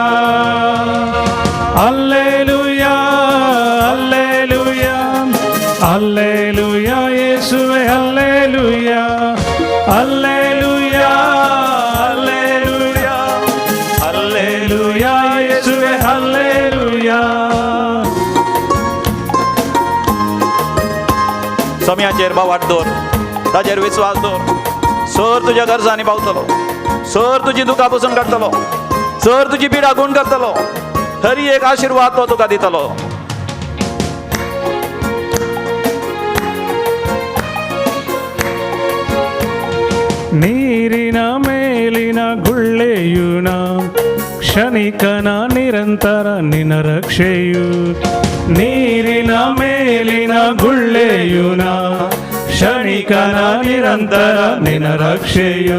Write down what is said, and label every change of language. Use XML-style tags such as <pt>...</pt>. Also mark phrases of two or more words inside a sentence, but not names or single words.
<kn>ಅಲ್ಲೇಲೂಯಾ ಅಲ್ಲೇಲೂಯಾ ಅಲ್ಲೇಲೂಯಾ ಯೇಸುವೆ ಅಲ್ಲೇಲೂಯಾ ಅಲ್ಲೇಲೂಯಾ ಅಲ್ಲೇಲೂಯಾ ಅಲ್ಲೇಲೂಯಾ ಯೇಸುವೆ ಅಲ್ಲೇಲೂಯಾ.</kn> <kok>सम्याचेर बावाट दवर, ताचेर विश्वास दवर. सर तुझ्या गरजांनी पावतलो, सर तुझी दुखां पुसून काडटलो, सर तुजी पिडा गुण करतलो. खरी एक आशीर्वाद तो तुका दितलो.</kok> <kn>ನೀರಿನ ಮೇಲಿನ ಗುಳ್ಳೆಯುನ ಕ್ಷಣಿಕನ ನಿರಂತರ ನಿನ್ನ ರಕ್ಷೆಯು. ನೀರಿನ ಮೇಲಿನ ಗುಳ್ಳೆಯುನ ಕ್ಷಣಿಕನ ನಿರಂತರ ನಿನ್ನ ರಕ್ಷೆಯು.</kn>